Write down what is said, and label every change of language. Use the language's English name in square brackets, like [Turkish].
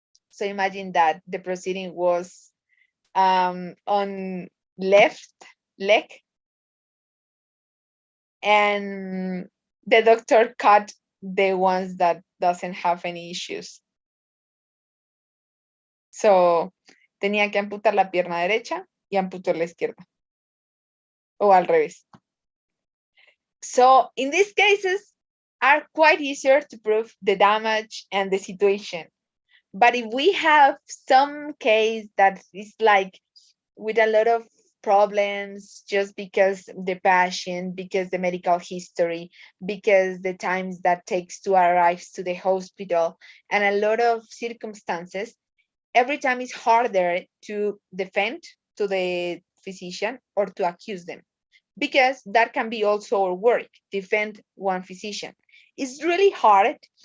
[English] So imagine that the proceeding was on left leg and the doctor cut the ones that doesn't have any issues. [Spanish] So tenía que amputar la pierna derecha y amputó la izquierda. O al revés. [English] So in these cases are quite easier to prove the damage and the situation. But if we have some case that is like with a lot of problems just because the patient, because the medical history, because the times that takes to arrive to the hospital, and a lot of circumstances, every time it's harder to defend to the physician or to accuse them, because that can be also our work, defend one physician. It's really hard